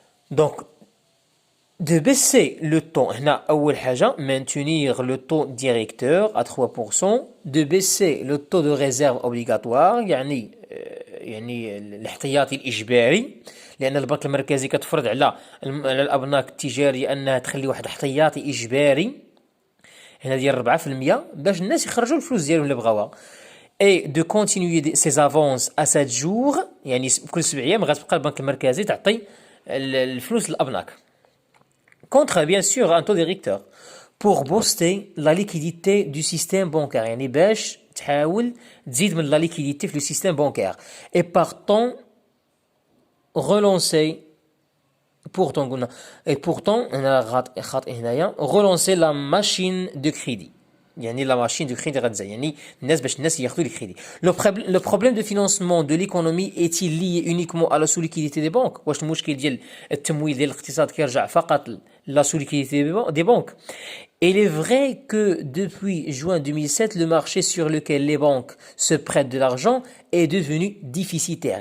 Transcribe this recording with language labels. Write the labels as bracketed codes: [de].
[ar] دونك [fr] de baisser le taux, [ar] هنا أول حاجة [fr] maintenir le taux directeur à 3%, de baisser le taux de réserve obligatoire [ar] يعني الاحتياطي الإجباري، لأن البنك المركزي كتفرض على الأبناك التجارية أنها تخلي واحد احتياطي إجباري هنا ديال 4% باش الناس يخرجوا الفلوس ديالهم اللي بغاوها. [fr] et de continuer ces avances à 7 jours [ar] يعني كل 7 أيام غتبقى البنك المركزي تعطي الفلوس للأبناك. [fr] Contre, bien sûr, un taux directeur pour booster la liquidité du système bancaire. [ar] يعني باش تحاول تزيد من la liquidité في le système bancaire. [fr] Et partant relancer relancer la machine de crédit. [ar] يعني la machine de crédit غتزيد يعني الناس ياخذوا الكريدي. [fr] Le problème de financement de l'économie est-il lié uniquement à la sous-liquidité des banques؟ [ar] واش المشكل ديال التمويل ديال الاقتصاد كيرجع فقط [fr] la sous-liquidité des banques؟ Il est vrai que depuis juin 2007 le marché sur lequel les banques se prêtent de l'argent est devenu déficitaire.